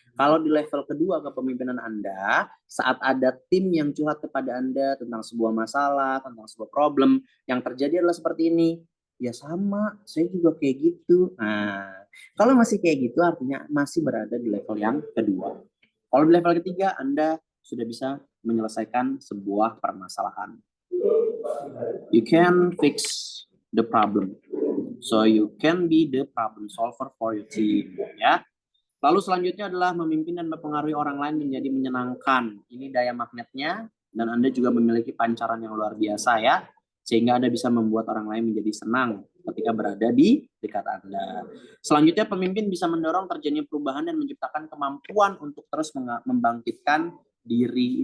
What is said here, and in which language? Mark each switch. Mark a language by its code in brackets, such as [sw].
[id] Kalau di level kedua kepemimpinan Anda, saat ada tim yang curhat kepada Anda tentang sebuah masalah, tentang sebuah problem, yang terjadi adalah seperti ini. Ya sama, saya juga kayak gitu. Nah, kalau masih kayak gitu artinya masih berada di level yang kedua. Kalau di level ketiga, Anda sudah bisa menyelesaikan sebuah permasalahan. [en] You can fix the problem. So you can be the problem solver for your team, ya. [id] Lalu selanjutnya adalah memimpin dan mempengaruhi orang lain menjadi menyenangkan. Ini daya magnetnya, dan Anda juga memiliki pancaran yang luar biasa, ya. Sehingga Anda bisa membuat orang lain menjadi senang ketika berada di dekat Anda. Selanjutnya, pemimpin bisa mendorong terjadinya perubahan dan menciptakan kemampuan untuk terus membangkitkan diri.